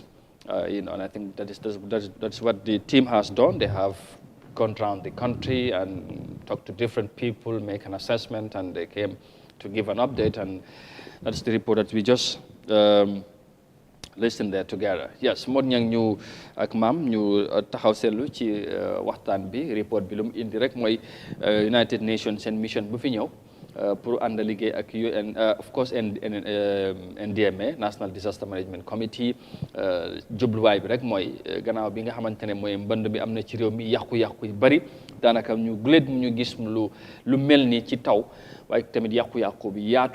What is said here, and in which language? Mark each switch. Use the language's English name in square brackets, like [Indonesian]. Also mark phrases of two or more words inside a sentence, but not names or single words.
[English] And I think that's what the team has done. They have gone around the country and talked to different people, make an assessment, and they came to give an update, and that's the report that we just listen there together. [Wolof] Yes, mod ñang ñu ak mam ñu taxaw seetlu ci waxtaan bi report bi lu mu indi rek mooy United Nations seen mission bu fi ñëw pour ànd liggéey ak UN, [English] of course NDMA National Disaster Management Committee. [Wolof] Jubluwaay bi rek mooy gannaaw bi nga xamante ne mooy mbënd bi am na ci réew mi yàqu-yàqu yu bari, daanaka ñu guléet ñu gis lu mel ni ci taw, waaye tamit yàqu-yàqu bi yaatu.